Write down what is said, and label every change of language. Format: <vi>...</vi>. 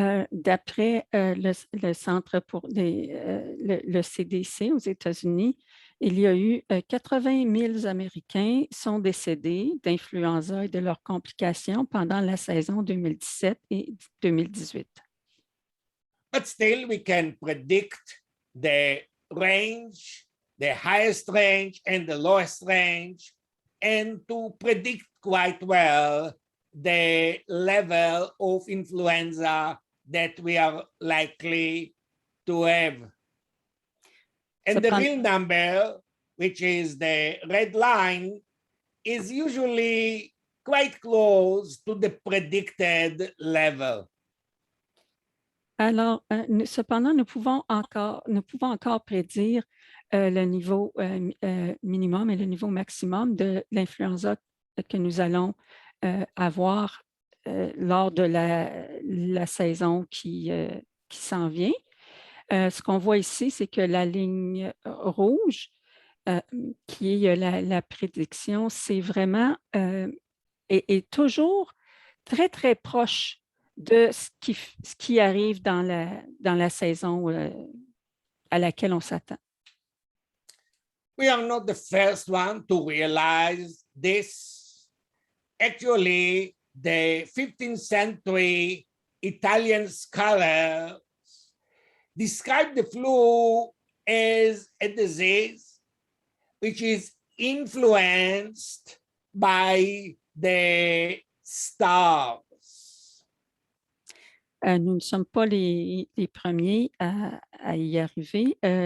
<fr>D'après le Centre pour le CDC aux États-Unis, il y a eu 80 000 Américains sont décédés d'influenza et de leurs complications pendant la saison 2017 et 2018.</fr> <en>But still, we can predict the range, the highest range and the lowest range, and to predict quite well the level of influenza that we are likely to have. And the real number, which is the red line, is usually quite close to the predicted level.</en> <fr>Alors, cependant, nous pouvons encore prédire le niveau minimum et le niveau maximum de l'influenza que nous allons avoir lors de la saison qui s'en vient. Ce qu'on voit ici, c'est que la ligne rouge, qui est la prédiction, c'est vraiment est toujours très, très proche de ce qui arrive dans la saison à laquelle on s'attend.</fr> <en>We are not the first one to realize this. Actually, the 15th century Italian scholars described the flu as a disease which is influenced by the stars.</en> <fr>Nous ne sommes pas les premiers à y arriver.</fr>